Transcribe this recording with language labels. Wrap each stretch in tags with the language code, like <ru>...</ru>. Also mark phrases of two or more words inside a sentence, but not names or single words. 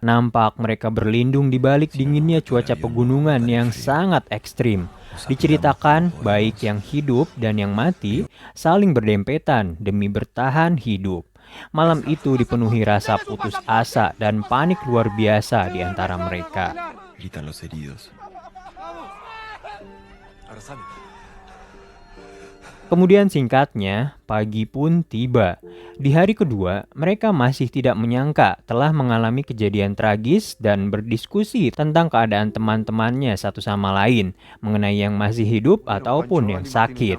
<id>Nampak mereka berlindung di balik dinginnya cuaca pegunungan yang sangat ekstrim. Diceritakan baik yang hidup dan yang mati saling berdempetan demi bertahan hidup. Malam itu dipenuhi rasa putus asa dan panik luar biasa di antara mereka.</id> <es>Gritan los heridos.</es> <id>Kemudian singkatnya, pagi pun tiba. Di hari kedua, mereka masih tidak menyangka telah mengalami kejadian tragis dan berdiskusi tentang keadaan teman-temannya satu sama lain, mengenai yang masih hidup ataupun yang sakit.</id>